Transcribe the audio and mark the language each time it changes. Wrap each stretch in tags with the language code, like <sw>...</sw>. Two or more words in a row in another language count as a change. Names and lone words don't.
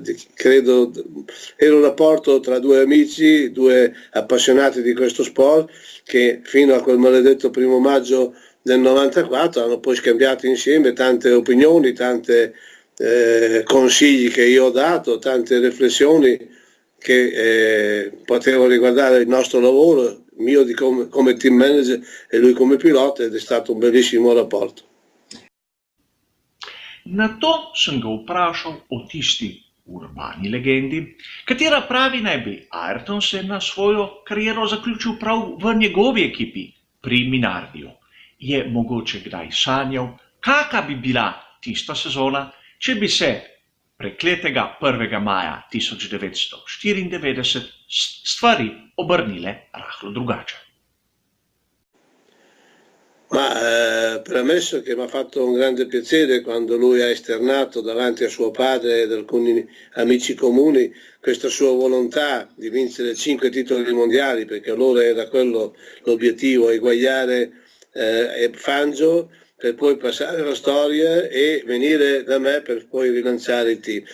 <it>Credo era un rapporto tra due amici, due appassionati di questo sport, che fino a quel maledetto 1° maggio del 94 hanno poi scambiato insieme tante opinioni, tanti consigli che io ho dato, tante riflessioni che potevano riguardare il nostro lavoro, mio come team manager e lui come pilota, ed è stato un bellissimo rapporto.</it> <sl>Na to sem ga vprašal o tisti urbani legendi, katera pravi naj bi Ayrton Senna svojo kariero zaključil prav v njegovi ekipi pri Minardiju. Je mogoče kdaj sanjal, kaka bi bila tista sezona, če bi se prekletega 1. maja 1994 stvari obrnile rahlo drugače.</sl> <it>Ma premesso che mi ha fatto un grande piacere quando lui ha esternato davanti a suo padre ed alcuni amici comuni questa sua volontà di vincere 5 titoli mondiali, perché allora era quello l'obiettivo, eguagliare Fangio per poi passare alla storia e venire da me per poi rilanciare il team.</it>